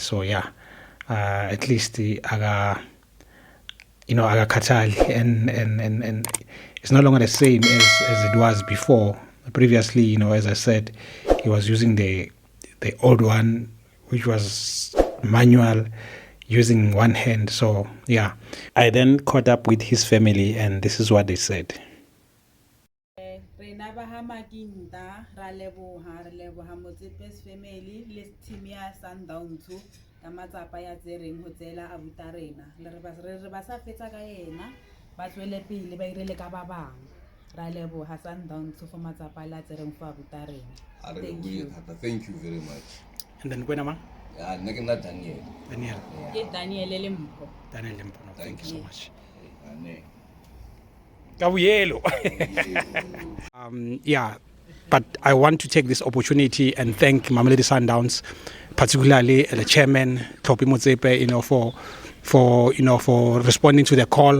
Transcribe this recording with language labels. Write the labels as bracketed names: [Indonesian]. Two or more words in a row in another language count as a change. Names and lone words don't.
[English] So yeah, at least aga Katali, and it's no longer the same as it was before. Previously, as I said, he was using the old one, which was manual, using one hand. So yeah, I then caught up with his family, and this is what they said. [Southern Sotho] Rena ba ha Makinda ra leboha Motsepe's family le team ya Sundowns ka matsapa ya tsereng ho tsela a buta rena re ba sa fetsa ka yena ba tswele pele ba irele ka ba bang ra leboha Sundowns for matsapa la tsereng for buta rena. [English] Thank you very much. And then [Southern Sotho] kwena ma [English] Daniel. [Southern Sotho] Ke Daniel Lempo. [English] Thank you so much. Yeah, but I want to take this opportunity and thank Mamelodi Sundowns, particularly the chairman Topi Motsepe, for responding to the call.